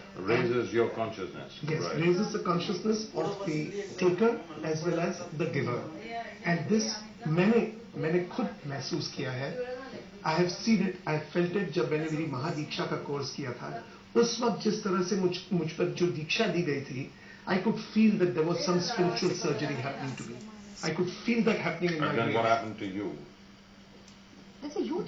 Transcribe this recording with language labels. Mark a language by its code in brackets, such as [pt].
[en] Raises your consciousness. Yes, right. Raises the consciousness of the taker as well as the giver. And this [hi] मैंने खुद महसूस किया है. [en] I have seen it, I have felt it [hi] जब मैंने मेरी महादीक्षा का कोर्स किया था. उस वक्त जिस तरह से मुझ पर जो दीक्षा दी गई थी, [en] I could feel that there was some spiritual surgery happening to me. I could feel that happening in my life. And then what happened to you? That's a huge